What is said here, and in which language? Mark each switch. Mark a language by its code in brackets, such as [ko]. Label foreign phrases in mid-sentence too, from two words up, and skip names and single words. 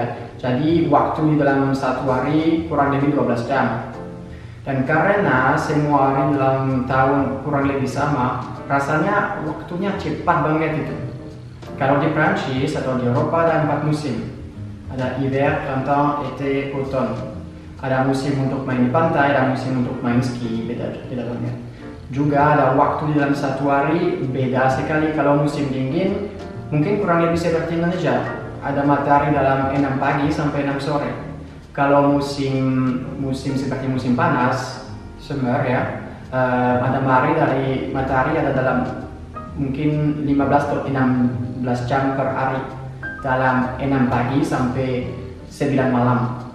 [id] Jadi waktu di dalam satu hari kurang lebih 12 jam. Dan karena semua hari dalam tahun kurang lebih sama, rasanya waktunya cepat banget itu. Kalau di Prancis atau di Eropa ada 4 musim. [fr] Ada hiver, printemps, été, automne. [id] Ada musim untuk main di pantai, ada musim untuk main ski, beda banget. Juga ada waktu di dalam satu hari, beda sekali. Kalau musim dingin mungkin kurang lebih seperti Indonesia, ada matahari dalam 6 pagi sampai 6 sore. Kalau musim seperti musim panas, summer ya, ada matahari ada dalam mungkin 15 atau 16 jam per hari dalam 6 pagi sampai 9 malam.